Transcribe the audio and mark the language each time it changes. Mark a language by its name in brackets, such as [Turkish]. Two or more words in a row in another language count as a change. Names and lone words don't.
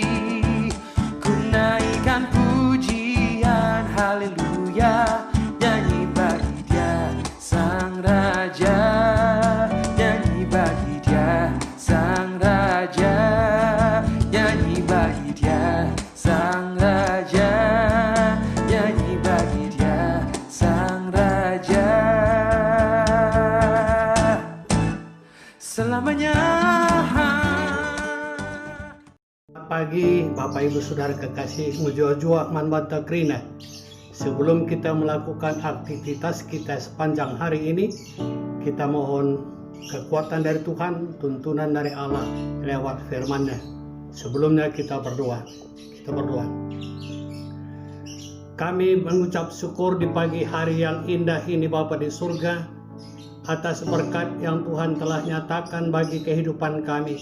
[Indonesian] Ku naikkan pujian haleluya, nyanyi bagi Dia Sang Raja, nyanyi bagi Dia Sang Raja, nyanyi bagi Dia Sang Raja, nyanyi bagi Dia Sang Raja. Selamanya. Pagi Bapak Ibu Saudara kekasih [Batak Karo] mujua-jua manbata krina. [Indonesian] Sebelum kita melakukan aktivitas kita sepanjang hari ini, kita mohon kekuatan dari Tuhan, tuntunan dari Allah lewat firman-Nya. Sebelumnya kita berdoa. Kami mengucap syukur di pagi hari yang indah ini Bapa di surga, atas berkat yang Tuhan telah nyatakan bagi kehidupan kami.